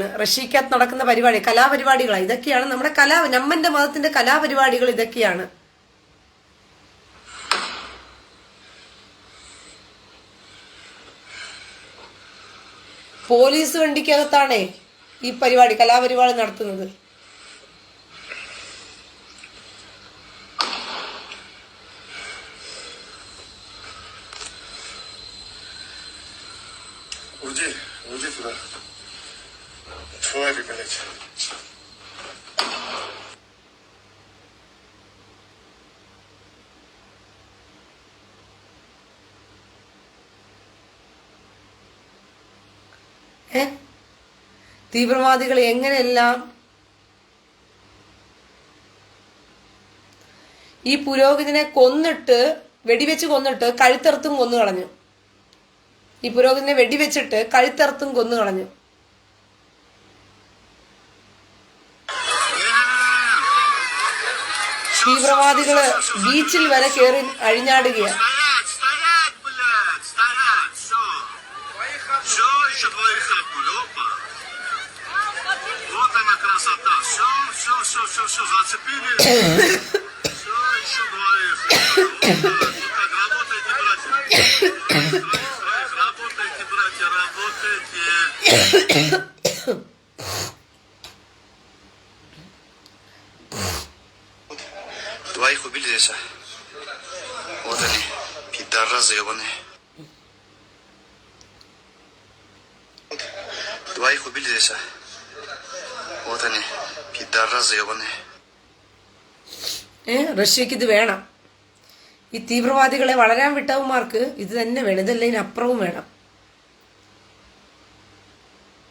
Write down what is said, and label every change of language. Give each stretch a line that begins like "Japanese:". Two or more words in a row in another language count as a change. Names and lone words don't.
Malayalam: റഷ്യക്കകത്ത് നടക്കുന്ന പരിപാടി കലാപരിപാടികളാണ്. ഇതൊക്കെയാണ് നമ്മുടെ നമ്മന്റെ മതത്തിന്റെ കലാപരിപാടികൾ. ഇതൊക്കെയാണ്. പോലീസ് വണ്ടിക്കകത്താണേ ഈ പരിപാടി കലാപരിപാടി നടത്തുന്നത്.
Russian: уйди туда. Твари, блядь.
Malayalam: തീവ്രവാദികൾ എങ്ങനെയെല്ലാം ഈ പുരോഹിതനെ കൊന്നിട്ട് വെടിവെച്ച് കൊന്നിട്ട് കഴുത്തറുത്തും കൊന്നു കളഞ്ഞു. ഈ പുരോഹിതനെ വെടിവെച്ചിട്ട് കഴുത്തറുത്തും കൊന്നു കളഞ്ഞു. തീവ്രവാദികള് ബീച്ചിൽ വരെ കയറി അഴിഞ്ഞാടുകയാണ്.
Russian: Все, зацепили. Все, еще двоих. Так, работайте, братья. Работайте. Двоих убили здесь. Вот они, пидорасы ебаные. Двоих убили здесь. Вот они, пидорасы ебаные.
Malayalam: റഷ്യക്ക് ഇത് വേണം. ഈ തീവ്രവാദികളെ വളരാൻ വിട്ടവന്മാർക്ക് ഇത് തന്നെ വേണം. ഇതല്ല ഇതിനപ്പുറവും വേണം.